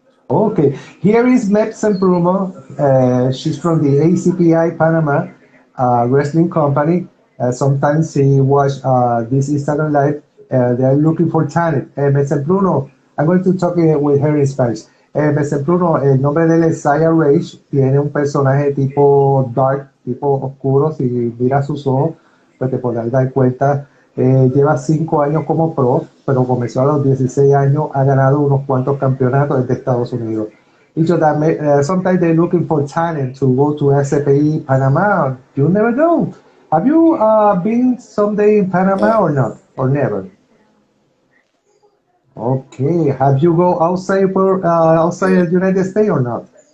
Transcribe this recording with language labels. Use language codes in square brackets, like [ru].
[en] Okay, here is Mepsen Brumo. She's from the ACPI Panama Wrestling Company. Sometimes she watch this Instagram live. They're looking for talent. Mepsen Bruno, I'm going to talk with her in Spanish. [es] Mepsen Bruno, el nombre de él es Saya Rage. Tiene un personaje tipo dark, tipo oscuro. Si miras sus ojos, pues te podrás dar cuenta. Lleva 5 años como pro, pero comenzó a los 16 años, ha ganado unos cuantos campeonatos desde Estados Unidos. [en] Y so that sometimes they're looking for talent to go to SPI Panama. You never know. Have you been someday in Panama or not? Or never? Okay. Have you go outside Yeah, the United States or not?